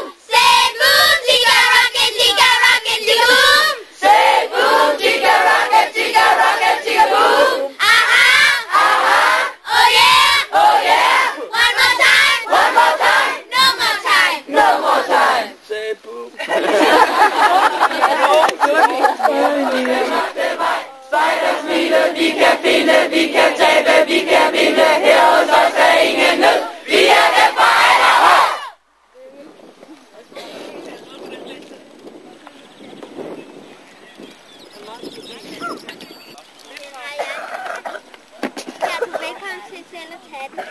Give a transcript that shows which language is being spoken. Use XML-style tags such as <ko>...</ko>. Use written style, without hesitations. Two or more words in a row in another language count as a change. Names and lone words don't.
<en>Say boom, chicka rocket, chicka boom. Say boom, chicka rocket, chicka boo. Uh-huh. Uh-huh. Oh yeah. Oh yeah. One more time. One more time. No more time. No more time. Say boom.</en> <da>Spejder smiler, vi kan finde, vi kan tabe, vi kan vinde. Her hos os er ingen nød. Vi er dem for allerhøjt. Ja, du er velkommen til selv at tage den.</da>